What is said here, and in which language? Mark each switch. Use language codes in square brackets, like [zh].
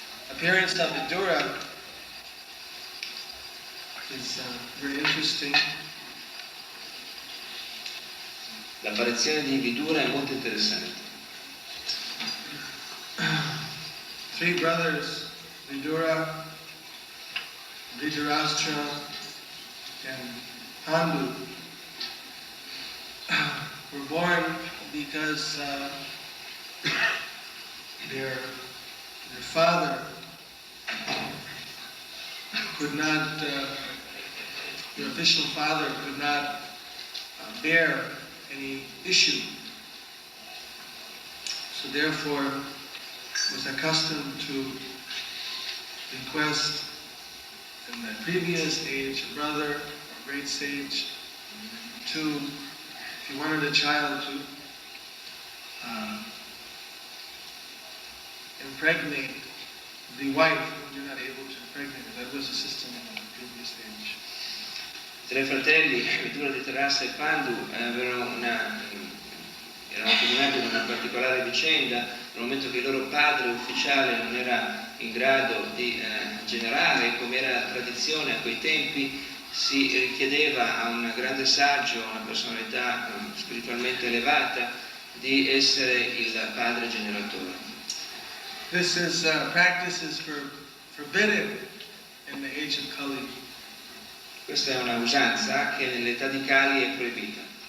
[en] Appearance of Vidura is very interesting. [it] L'apparizione di Vidura è molto interessante. [en] Three brothers, Vidura, Dhritarashtra, and Pandu, were born because their father could not, the official father could not bear any issue. So therefore was accustomed to request in the previous age a brother, a great sage, to, if he wanted a child, to impregnate the wife when you're not able to impregnate her. That was the system in the previous age. [it] Tre fratelli, Vidura, Dhritarashtra e Pandu, erano comunati in una particolare vicenda, nel momento che il loro padre ufficiale non era in grado di generare, come era tradizione a quei tempi, si richiedeva a un grande saggio, a una personalità spiritualmente elevata, di essere il padre generatore. [en] This is practice is forbidden in the age of Kali. [it] Questa è una usanza che nell'età di Kali è proibita.